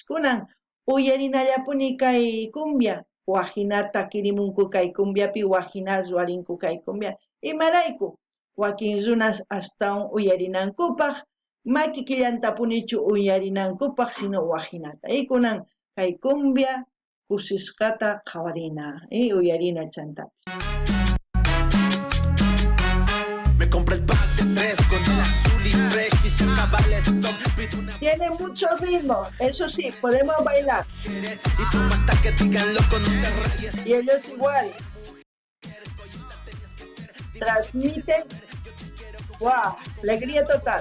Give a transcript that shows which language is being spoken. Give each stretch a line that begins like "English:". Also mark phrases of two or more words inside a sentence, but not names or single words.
Quechua: Kunan uyarinallapuni kay cumbia wajinata kirimunku kay cumbiapi wajina ruwarinku kay cumbia imarayku wakin runas astawan uyarinankupaq maki killantapunichu uyarinankupaq sino wajinata kunan kay cumbia kusisqata qhawarina uyarina chantapis.
Spanish: Me compré el pack de 3 con el azul y fresh y se acaba el stock. Tiene mucho ritmo, eso sí, podemos bailar. Y tú hasta que digan loco no te rayes. Y ellos igual. Transmiten, wow, alegría total.